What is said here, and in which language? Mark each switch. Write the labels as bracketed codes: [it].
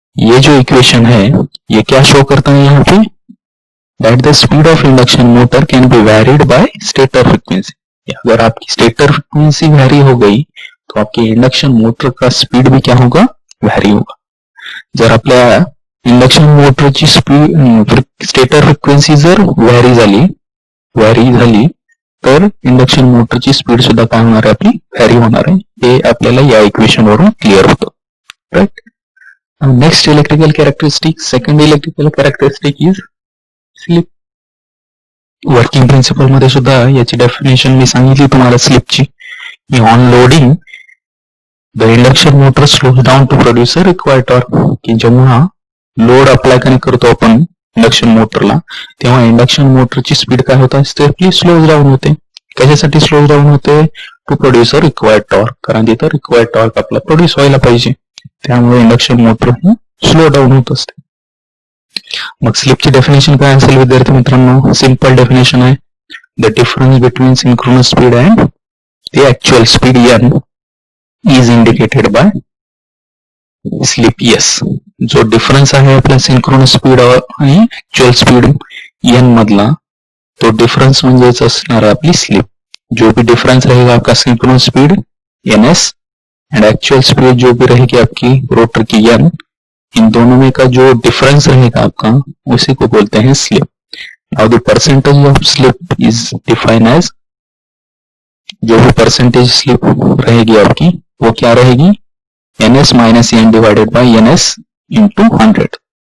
[hi] ये जो इक्वेशन है ये क्या शो करता है यहाँ पे, [en] That the speed of induction motor can be varied by stator frequency. [hi] अगर आपकी स्टेटर फ्रीक्वेंसी वेरी हो गई तो आपकी इंडक्शन मोटर का स्पीड भी क्या होगा, वेरी होगा. [mr] जर आपल्या इंडक्शन मोटरची स्पीड स्टेटर फ्रीक्वेंसी जर वेरी झाली तर इंडक्शन मोटरची स्पीड सुद्धा काय होणार आहे, आपली वेरी होणार आहे. हे आपल्याला या इक्वेशन वरून क्लिअर होतं. Right. [en] Next electrical characteristic, second electrical characteristic is slip. [mr] Working principle मध्ये सुद्धा याची डेफिनेशन मी सांगितली तुम्हाला स्लिपची. [en] On loading the induction motor slows down to produce a required torque. [mr] की जेव्हा लोड अप्लाय करतो आपण इंडक्शन मोटरला तेव्हा इंडक्शन मोटरची स्पीड काय होत असते, आपली स्लोज डाऊन होते. कशासाठी स्लोज डाऊन होते, [en] To produce a required torque. [mr] कारण तिथं रिक्वायर्ड टॉर्क आपला प्रोड्यूस व्हायला पाहिजे, त्यामुळे इंडक्शन मोटर स्लो डाऊन होत असते. मग स्लिपची डेफिनेशन काय असेल विद्यार्थी मित्रांनो, सिंपल डेफिनेशन आहे, [en] The difference between synchronous speed and the actual speed n is indicated by slip s. [mr] जो डिफरन्स आहे आपल्या सिंक्रोनस स्पीड आणि ऍक्च्युअल स्पीड n मधला, तो डिफरन्स म्हणजेच असणार आपली स्लिप. [hi] जो भी डिफरेंस रहेगा आपका synchronous speed ns and actual speed जो भी रहेगी आपकी रोटर की n, इन दोनों में का जो डिफरेंस रहेगा आपका उसी को बोलते हैं slip. [en] now the percentage of slip is define as, [hi] जो भी परसेंटेज स्लिप रहेगी आपकी वो क्या रहेगी, ns minus n divided by ns into 100.